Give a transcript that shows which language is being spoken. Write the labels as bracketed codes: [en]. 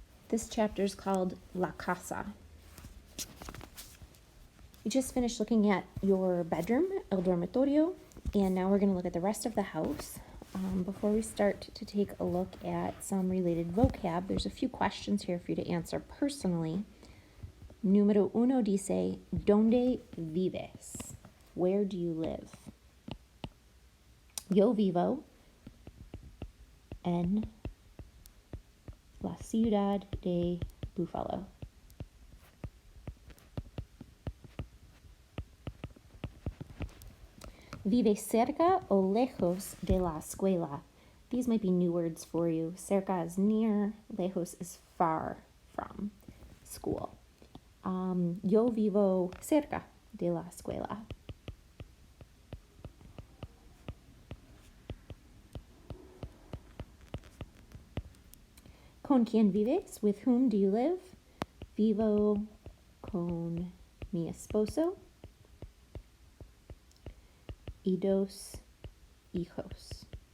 [en] This chapter is called La Casa. We just finished looking at your bedroom, el dormitorio, and now we're going to look at the rest of the house. Before we start to take a look at some related vocab, there's a few questions here for you to answer personally. [es] Número 1 dice, ¿Dónde vives? [en] Where do you live? [es] Yo vivo en la ciudad de Buffalo. Vive cerca o lejos de la escuela? [en] These might be new words for you. Cerca is near, lejos is far from school. [es] Yo vivo cerca de la escuela. ¿Con quién vives? [en] With whom do you live? [es] Vivo con mi esposo y 2 hijos.